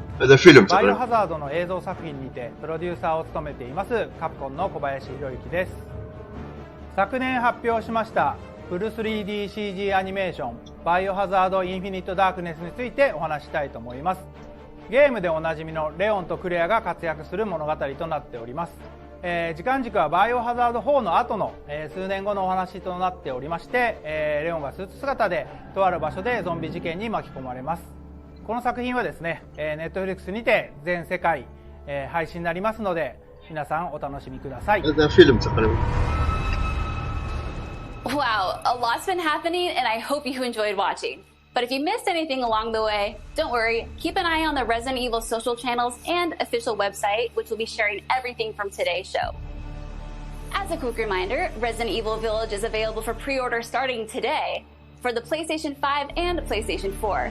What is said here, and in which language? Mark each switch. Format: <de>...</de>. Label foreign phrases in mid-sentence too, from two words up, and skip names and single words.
<ar>هذا فيلم</ar> <ja>バイオ</ja> <ar>تقريبا.</ar> <ja>ハザードの映像作品にてプロデューサーを務めていますカプコンの小林博之です。昨年発表しましたフル 3DCG アニメーションバイオハザードインフィニットダークネスについてお話したいと思います。ゲームでおなじみのレオンとクレアが活躍する物語となっております。時間軸はバイオハザード4の後の、数年後のお話となっておりまして、レオンがスーツ姿でとある場所でゾンビ事件に巻き込まれます。この作品はですね、Netflix にて全世界、 配信になりますので、皆さんお楽しみください。</ja> <ar>هذا فيلم تقريبا.</ar> <en>Wow, a lot's been happening, and I hope you enjoyed watching. But if you missed anything along the way, don't worry. Keep an eye on the Resident Evil social channels and official website, which will be sharing everything from today's show. As a quick reminder, Resident Evil Village is available for pre-order starting today for the PlayStation 5 and PlayStation 4.</en>